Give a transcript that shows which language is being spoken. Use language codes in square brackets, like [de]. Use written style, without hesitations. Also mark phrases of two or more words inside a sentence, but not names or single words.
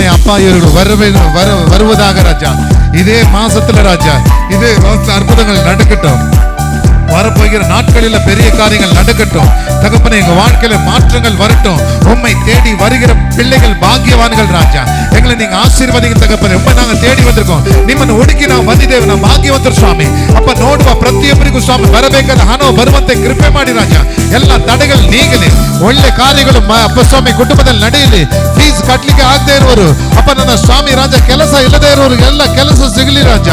[ta] அப்பா, இவர்கள் வருவதாக ராஜா. இதே மாசத்துல ராஜா, இதே அற்புதங்கள் நடக்கட்டும். வரப்போகிற நாட்களில் பெரிய காரியங்கள் நடக்கட்டும் தகப்பனே. எங்க வாழ்க்கையில மாற்றங்கள் வரட்டும். உம்மை தேடி வருகிற பிள்ளைகள் பாக்கியவான்கள் ராஜா. எங்களை நீங்க ஆசீர்வதிங்க ತಗಪ್ಪನೆ. [kn] ಒಮ್ಮೆ ನಾವು ತೇಡಿ ಬಂದಿರ್ಕೋ ನಿಮ್ಮನ್ನು ಹುಡುಕಿ ನಾವು ಬಂದಿದ್ದೇವೆ. ನಾವು ಭಾಗ್ಯವಂತರು ಸ್ವಾಮಿ. ಅಪ್ಪ ನೋಡುವ ಪ್ರತಿಯೊಬ್ಬರಿಗೂ ಸ್ವಾಮಿ ಬರಬೇಕಾದ ಹಣ ಬರುವಂತೆ ಕೃಪೆ ಮಾಡಿ ರಾಜ. ಎಲ್ಲ ತಡೆಗಳು ನೀಗಲಿ, ಒಳ್ಳೆ ಕಾರ್ಯಗಳು ಅಪ್ಪ ಸ್ವಾಮಿ ಕುಟುಂಬದಲ್ಲಿ ನಡೆಯಲಿ. ಫೀಸ್ ಕಟ್ಟಲಿಕ್ಕೆ ಆಗದೆ ಇರುವರು ಅಪ್ಪ ನನ್ನ ಸ್ವಾಮಿ ರಾಜ, ಕೆಲಸ ಇಲ್ಲದೆ ಇರುವವರು ಎಲ್ಲ ಕೆಲಸ ಸಿಗಲಿ ರಾಜ.